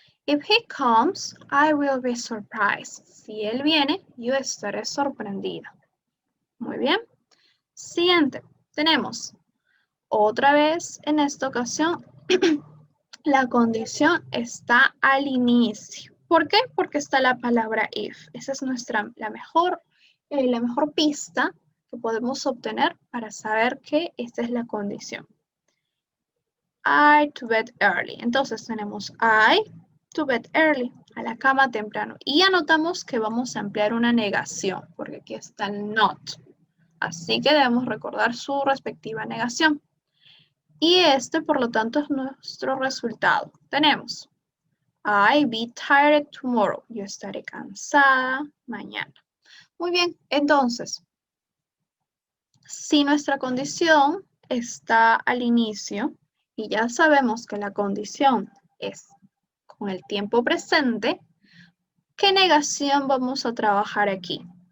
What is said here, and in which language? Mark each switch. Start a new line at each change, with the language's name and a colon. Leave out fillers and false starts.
English: If he comes, I will be surprised.
Spanish: Si él viene, yo estaré sorprendida. Muy bien. Siguiente, tenemos otra vez en esta ocasión la condición está al inicio. ¿Por qué? Porque está la palabra if. Esa es la mejor pista que podemos obtener para saber que esta es la condición.
English: I to bed early.
Spanish: Entonces tenemos
English: I to bed early,
Spanish: a la cama temprano. Y anotamos que vamos a emplear una negación, porque aquí está el not. Así que debemos recordar su respectiva negación. Y este, por lo tanto, es nuestro resultado. Tenemos
English: I'll be tired tomorrow.
Spanish: Yo estaré cansada mañana. Muy bien, entonces, si nuestra condición está al inicio y ya sabemos que la condición es con el tiempo presente, ¿qué negación vamos a trabajar aquí?